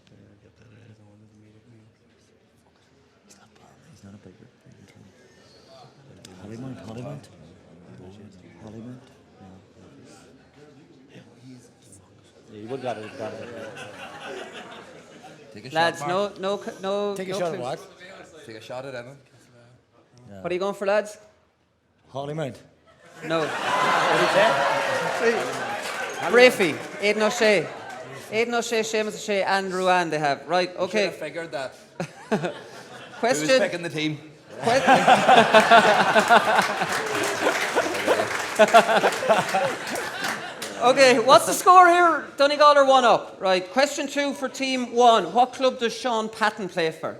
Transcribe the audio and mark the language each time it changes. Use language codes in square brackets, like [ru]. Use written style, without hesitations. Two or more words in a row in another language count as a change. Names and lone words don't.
[en] He's not a big Hollywood. Hollywood. Yeah, you would got it. Take a Lads, shot, Mark. no. Take a no shot clues. at what? Take a shot at Evan. What are you going for, lads? Hollymount. No. Brafey, Aidan O'Shea. Aidan O'Shea, Seamus O'Shea, and Ruan they have. Right, okay. Should have figured that. Question. Who's picking the team? Okay, what's the score here? Donegal are 1 up. Right, question 2 for Team 1. What club does Sean Patton play for?